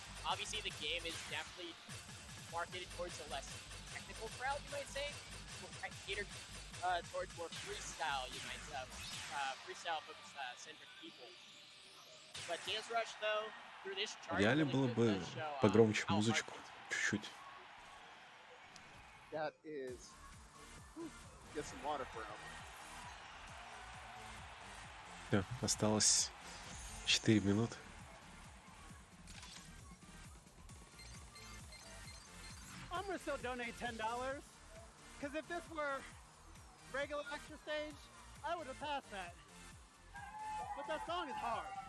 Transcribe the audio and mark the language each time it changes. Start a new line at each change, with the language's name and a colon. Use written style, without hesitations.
English: Obviously, the game is definitely marketed towards a less technical crowd, you might say, catered towards more freestyle, you might freestyle-focused centric people. But Dance Rush, though, through this chart,
Russian: В идеале было бы погромче музычку, чуть-чуть.
English: That is, get some water for him.
Russian: Все, осталось 4 минуты.
English: I'm gonna still donate $10, because if this were regular extra stage, I would have passed that. But that song is hard.